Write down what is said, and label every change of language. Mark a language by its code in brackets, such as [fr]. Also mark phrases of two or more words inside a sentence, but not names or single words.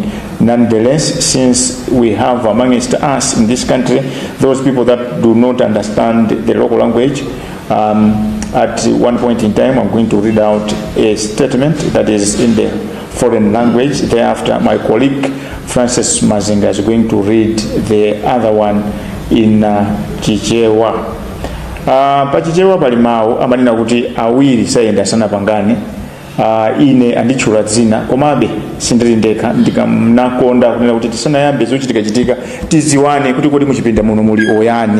[en] Nonetheless, since we have amongst us in this country those people that do not understand the local language, at one point in time I'm going to read out a statement that is in the foreign language. Thereafter, my colleague Francis Mazinga is going to read the other one in Chichewa. [ny] Pa Chichewa pali mawu amanena kuti awiri sayenda sana pangani. Ine anditchula dzina komabe sindili ndekha, ndikanakonda kunena kuti tisanayambe zochitika tiziwane kuti kodi muchipinda muno muli oyani.